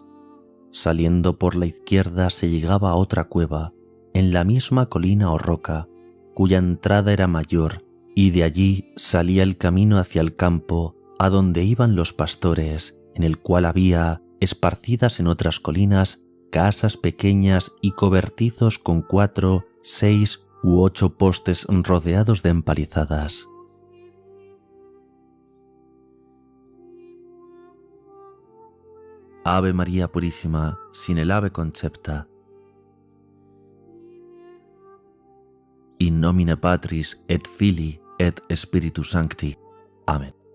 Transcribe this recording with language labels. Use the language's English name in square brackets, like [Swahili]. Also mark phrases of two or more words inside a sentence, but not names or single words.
[Spanish] Saliendo por la izquierda se llegaba a otra cueva, en la misma colina o roca, cuya entrada era mayor, y de allí salía el camino hacia el campo, a donde iban los pastores, en el cual había, esparcidas en otras colinas, casas pequeñas y cobertizos con 4, 6 u 8 postes rodeados de empalizadas. Ave María Purísima, sin el ave concepta. [Latin] In nomine Patris et Filii et Spiritus Sancti. Amen.